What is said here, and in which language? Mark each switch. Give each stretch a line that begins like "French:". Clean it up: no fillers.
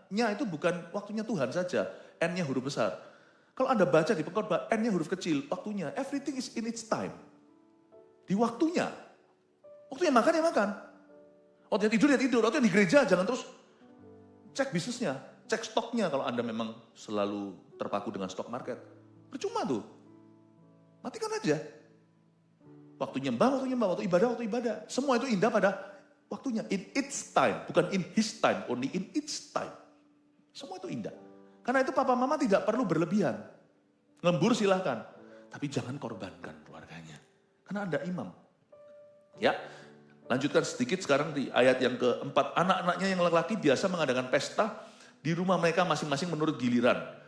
Indonesian: Nya itu bukan waktunya Tuhan saja, N-nya huruf besar. Kalau Anda baca di pengkhotbah, N-nya huruf kecil, waktunya,
English: everything is in its time.
Indonesian: Di waktunya. Waktunya makan ya makan. Waktunya tidur ya tidur. Waktunya di gereja jangan terus cek bisnisnya, cek stoknya kalau Anda memang selalu terpaku dengan stok market. Percuma tuh. Matikan aja. Waktunya mbah, waktu ibadah. Semua itu indah pada waktunya.
English: In its time,
Indonesian: bukan
English: in his time, only in its time.
Indonesian: Semua itu indah. Karena itu papa mama tidak perlu berlebihan. Ngembur silahkan. Tapi jangan korbankan keluarganya. Karena Anda imam. Ya, lanjutkan sedikit sekarang di ayat yang keempat. Anak-anaknya yang laki-laki biasa mengadakan pesta di rumah mereka masing-masing menurut giliran.